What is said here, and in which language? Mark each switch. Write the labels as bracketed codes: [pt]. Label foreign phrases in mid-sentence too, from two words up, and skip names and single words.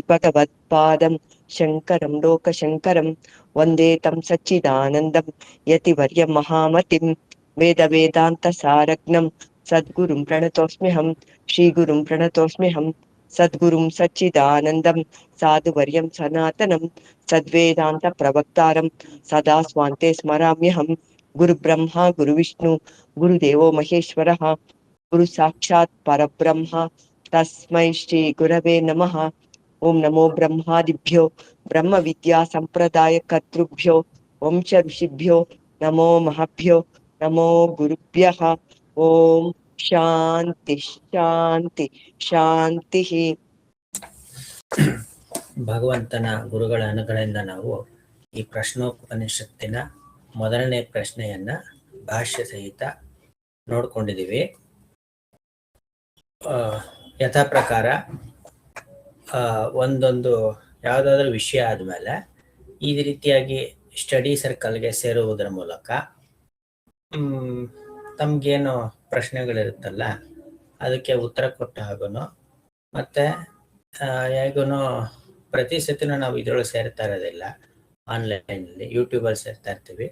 [sa] भगवत्पादं शङ्करं लोकशङ्करं वन्दे तं सच्चिदानन्दं यतिवर्यं महामतिं वेदवेदान्तसारज्ञं सद्गुरुं प्रणतोऽस्म्यहं श्रीगुरुं प्रणतोऽस्म्यहं सद्गुरुं सच्चिदानन्दं साधुवर्यं सनातनं सद्वेदान्तप्रवक्तारं सदा स्वान्ते स्मराम्यहं गुरुब्रह्मा गुरुविष्णु गुरुदेवो महेश्वरः गुरु साक्षात् परब्रह्म तस्मै श्री गुरवे नमः। ओं नमो ब्रह्मादिभ्यो ब्रह्म विद्या संप्रदाय कर्तृभ्यो वंश ऋषिभ्यो नमो महभ्यो नमो गुरुभ्यः। ओं ಶಾಂತಿ ಶಾಂತಿ ಶಾಂತಿ. [kn] ಭಗವಂತನ ಗುರುಗಳ ಅನುಗ್ರಹದಿಂದ ನಾವು ಈ ಪ್ರಶ್ನೋಪನಿಷತ್ತಿನ ಮೊದಲನೇ ಪ್ರಶ್ನೆಯನ್ನ ಭಾಷ್ಯ ಸಹಿತ ನೋಡ್ಕೊಂಡಿದ್ದೀವಿ. ಯಥಾ ಪ್ರಕಾರ ಒಂದೊಂದು ಯಾವುದಾದ್ರೂ ವಿಷಯ ಆದಮೇಲೆ ಈ ರೀತಿಯಾಗಿ [en] study circleಗೆ [kn] ಸೇರುವುದರ ಮೂಲಕ ತಮಗೇನು ಪ್ರಶ್ನೆಗಳಿರುತ್ತಲ್ಲ ಅದಕ್ಕೆ ಉತ್ತರ ಕೊಟ್ಟ ಹಾಗೂ ಮತ್ತು ಹೇಗೂ ಪ್ರತಿ ಸತಿನೂ ನಾವು ಇದರೊಳಗೆ ಸೇರ್ತಾ ಇರೋದಿಲ್ಲ, ಆನ್ಲೈನಲ್ಲಿ ಯೂಟ್ಯೂಬಲ್ಲಿ ಸೇರ್ತಾ ಇರ್ತೀವಿ.